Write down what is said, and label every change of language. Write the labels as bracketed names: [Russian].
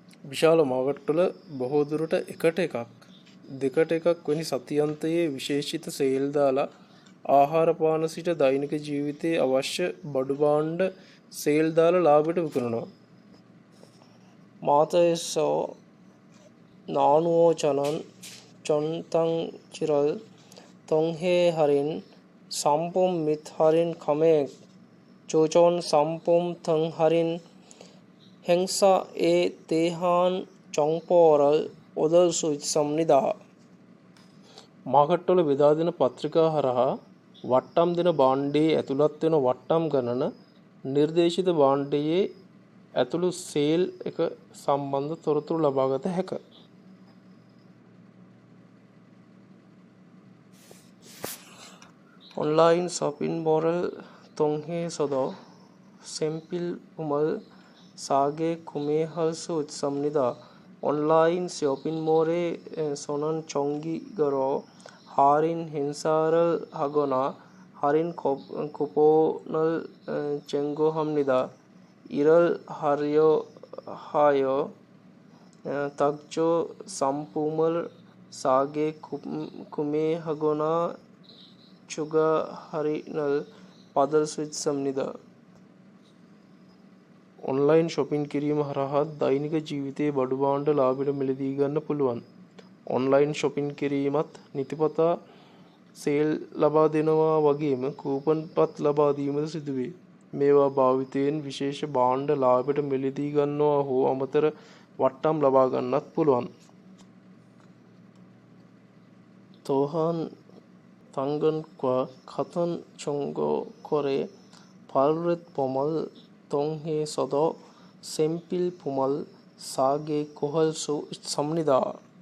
[Sinhala] විශාල මාර්කට්වල බොහෝ දුරට එකට එකක් දෙකට එකක් වැනි සතියන්තයේ විශේෂිත සේල් දාලා ආහාර පාන සිට දෛනික ජීවිතයේ අවශ්‍ය බඩු භාණ්ඩ සේල් දාලා ලාභයට විකුණනවා. [Korean] 마트에서 나누어주는 전단지를 통해 할인 상품 및 할인 금액, 조정 상품 등 할인 행사에 대한 정보를 얻을 수 있습니다. [Sinhala] මාර්කට්වල බෙදා දෙන පත්‍රිකා හරහා වට්ටම් දෙන භාණ්ඩයේ ඇතුළත් වෙන වට්ටම් ගණන නිර්දේශිත භාණ්ඩයේ ඇතුළු සේල් එක සම්බන්ධ තොරතුරු ලබාගත හැක. [Korean] 온라인 쇼핑몰을 통해서도 생필품을 싸게 구매할 수 있습니다. 온라인 쇼핑몰에서는 정기적으로 할인 행사를 하거나 할인 쿠폰을 제공합니다. 이를 활용하여 각종 상품을 싸게 구매하거나 추가 할인을 받을 수 있습니다. [Sinhala] ඔන්ලයින් shopping කිරීම හරහා දෛනික ජීවිතයේ බඩු භාණ්ඩ ලාභයට මිලදී ගන්න පුළුවන්. ඔන්ලයින් shopping කිරීමත් නිතිපතා සේල් ලබා දෙනවා වගේම කූපන් පත් ලබා දීමද සිදුවේ. මේවා භාවිතයෙන් විශේෂ භාණ්ඩ ලාභයට මිලදී ගන්නවා හෝ අමතර වට්ටම් ලබා ගන්නත් පුළුවන්. [Korean] 또한 당근과 같은 중고거래 플랫폼을 통해서도 생필품을 싸게 구할 수 있습니다.